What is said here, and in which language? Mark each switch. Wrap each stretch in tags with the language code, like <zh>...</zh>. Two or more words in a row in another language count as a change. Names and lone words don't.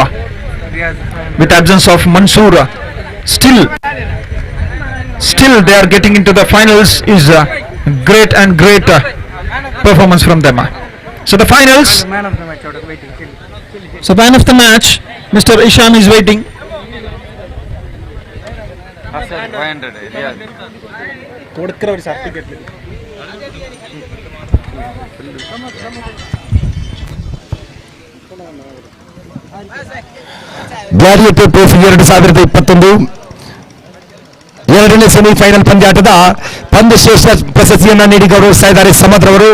<en>With absence of Mansoor, still they are getting into the finals is great and great performance from them. So the finals, so man of the match, Mr. Ishan is waiting.</en> <ml>കൊടുക്കറ സർട്ടിഫിക്കറ്റ്</ml> <kn>ಗ್ಲಾಡಿಯೇಟರ್ ಟ್ರೋಫಿ 2021 ಎರಡನೇ ಸೆಮಿಫೈನಲ್ ಪಂದ್ಯಾಟದ ಪಂದ್ಯಶ್ರೇಷ್ಠ ಪ್ರಶಸ್ತಿಯನ್ನ ನೀಡಿ ಗೌರವಿಸ್ತಾ ಇದ್ದಾರೆ ಸಮದ್ರ ಅವರು.</kn>